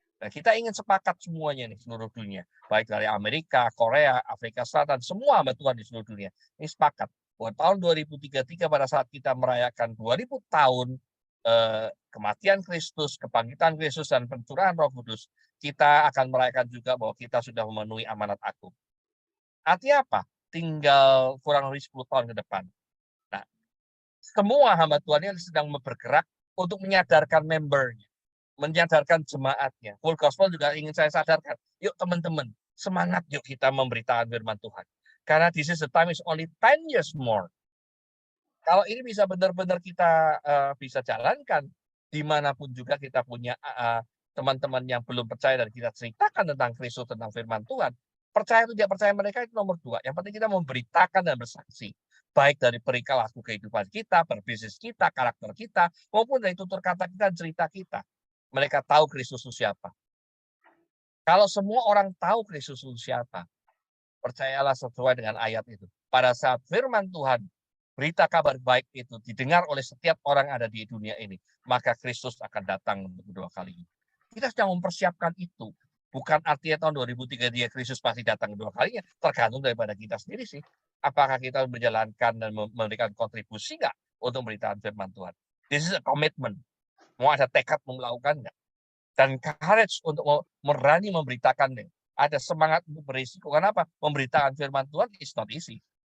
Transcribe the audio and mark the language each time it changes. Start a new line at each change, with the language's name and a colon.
Indonesian: Nah, kita ingin sepakat semuanya nih, seluruh dunia, baik dari Amerika, Korea, Afrika Selatan, semua hamba Tuhan di seluruh dunia ini sepakat bahwa tahun 2033 pada saat kita merayakan 2000 tahun kematian Kristus, kebangkitan Kristus, dan pencurahan Roh Kudus, kita akan merayakan juga bahwa kita sudah memenuhi amanat agung. Artinya apa? Tinggal kurang lebih 10 tahun ke depan. Nah, semua hamba Tuhan ini sedang bergerak untuk menyadarkan membernya, menyadarkan jemaatnya. Full Gospel juga ingin saya sadarkan. Yuk teman-teman, semangat yuk kita memberitakan firman Tuhan. Karena
English: this is the time is only 10 years more.
Indonesian: Kalau ini bisa benar-benar kita bisa jalankan, dimanapun juga kita punya teman-teman yang belum percaya dan kita ceritakan tentang Kristus, tentang firman Tuhan. Percaya atau tidak percaya mereka itu nomor 2. Yang penting kita memberitakan dan bersaksi. Baik dari perilaku kehidupan kita, berbisnis kita, karakter kita, maupun dari tutur kata kita dan cerita kita. Mereka tahu Kristus itu siapa. Kalau semua orang tahu Kristus itu siapa, percayalah sesuai dengan ayat itu. Pada saat firman Tuhan, berita kabar baik itu didengar oleh setiap orang ada di dunia ini, maka Kristus akan datang untuk kedua kalinya. Kita sedang mempersiapkan itu. Bukan artinya tahun 2003 Kristus pasti datang kedua kalinya, tergantung daripada kita sendiri sih. Apakah kita menjalankan dan memberikan kontribusi nggak untuk memberitakan firman Tuhan?
English: This is a commitment.
Indonesian: Mau ada tekad melakukan nggak? Dan courage untuk berani memberitakan ada semangat untuk berisiko. Kenapa? Memberitakan firman Tuhan
English: is not easy.